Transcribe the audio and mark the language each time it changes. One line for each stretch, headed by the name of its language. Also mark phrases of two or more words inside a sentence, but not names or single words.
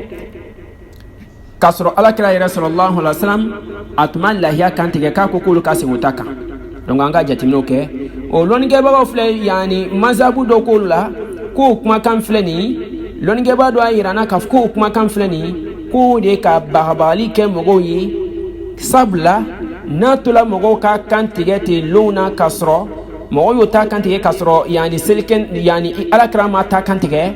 Bambara: k'a sɔrɔ ala kɛra yɛrɛ
Arabic: صلى الله عليه وسلم
Bambara: a tun ma lahiya kan tigɛ k'a ko k'olu ka segin o ta kan donc an ka jateminɛw kɛ o lɔnnikɛbagaw filɛ yani mazabu dɔw k'olu la k'o kumakan filɛ nin lɔnnikɛbaga dɔ y'a yira n na k'a fɔ k'o kumakan filɛ nin k'o de ka bagabagali kɛ mɔgɔw ye sabula n'a tola mɔgɔw ka kan tigɛ ten lon na k'a sɔrɔ mɔgɔw y'o ta kan tigɛ k'a sɔrɔ yani selikɛn yani alakira ma ta kan tigɛ